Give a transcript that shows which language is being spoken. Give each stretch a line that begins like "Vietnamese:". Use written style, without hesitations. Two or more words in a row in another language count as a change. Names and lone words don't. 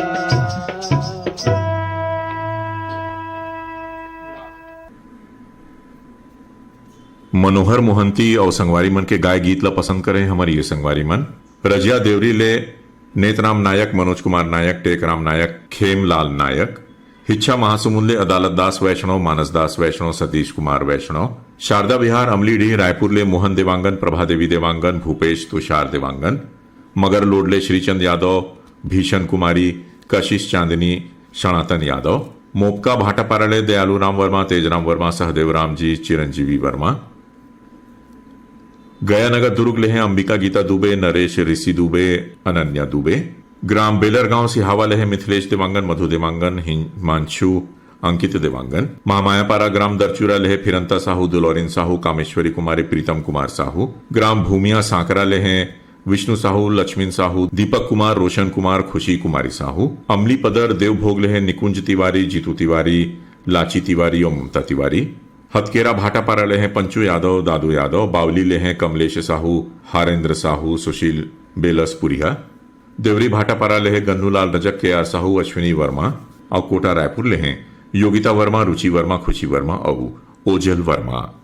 Chhattisgarhi: मनोहर मोहंती और संगवारी मन के गाय गीत ला पसंद करें हमारी ये संगवारी मन रजिया देवरी ले नेतराम नायक, मनोज कुमार नायक, टेकराम नायक, खेमलाल नायक, हिच्छा महासमुंदे, अदालत दास वैष्णव, मानस दास वैष्णव, सतीश कुमार वैष्णव, शारदा विहार अमलीडीह रायपुर ले मोहन देवांगन, प्रभा देवी देवांगन, भूपेश तुषार देवांगन, मगर लोडले श्रीचंद यादव, भीषण कुमारी, कशिश चांदनी, सनातन यादव, मोपका भाटापाराले दयालु राम वर्मा, तेजराम वर्मा, सहदेव राम जी, चिरंजीवी वर्मा, गयानगर दुर्ग ले हैं अंबिका गीता दुबे, नरेश ऋषि दुबे, अनन्या दुबे, ग्राम बेलरगांव सिहावा ले हैं मिथिलेश देवांगन, मधु देवांगन, हिमांशु अंकित देवांगन, महामायापारा ग्राम दरचूरा ले हैं फिरंता साहू, दुलौरिन साहू, कामेश्वरी कुमारी, प्रीतम कुमार साहू, ग्राम भूमिया सांकरा ले हैं विष्णु साहू, लक्ष्मीन साहू, दीपक कुमार, रोशन कुमार, खुशी कुमारी साहू, अमली पदर देवभोग ले हैं निकुंज तिवारी, जीतू तिवारी, लाची तिवारी और ममता तिवारी, हथकेरा भाटापारा ले हैं पंचू यादव, दादू यादव, बावली ले हैं कमलेश साहू, हारेंद्र साहू, सुशील बेलसपुरिया, देवरी भाटापारा ले हैं गन्नूलाल रजक, के आर साहू, अश्विनी वर्मा और कोटा रायपुर ले हैं योगिता वर्मा, रुचि वर्मा, खुशी वर्मा और ओजल वर्मा।